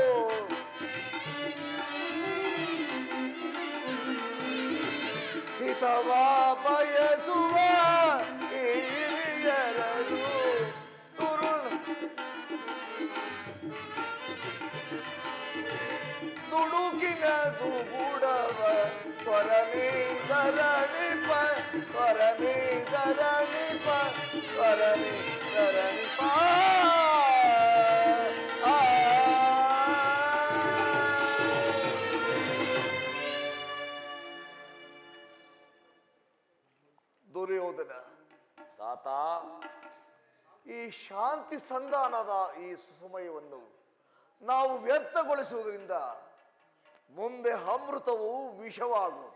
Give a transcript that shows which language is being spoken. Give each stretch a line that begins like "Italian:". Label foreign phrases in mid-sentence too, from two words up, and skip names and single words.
Kannada: ಹಿತವ ಬಯಸುವ ಈ ಹಿರಿಯರಳು ದುಡುಕಿನ ದುಗುಡವ ಪರಮೇ ಧರಣಿಪ ಪರಮೇ ಧರಣಿಪ ಪರಮೇ ಧರಣಿಪ. ದುರ್ಯೋಧನ, ತಾತ ಈ ಶಾಂತಿ ಸಂಧಾನದ ಈ ಸುಸಮಯವನ್ನು ನಾವು ವ್ಯರ್ಥಗೊಳಿಸುವುದರಿಂದ ಮುಂದೆ ಅಮೃತವು ವಿಷವಾಗುವುದು.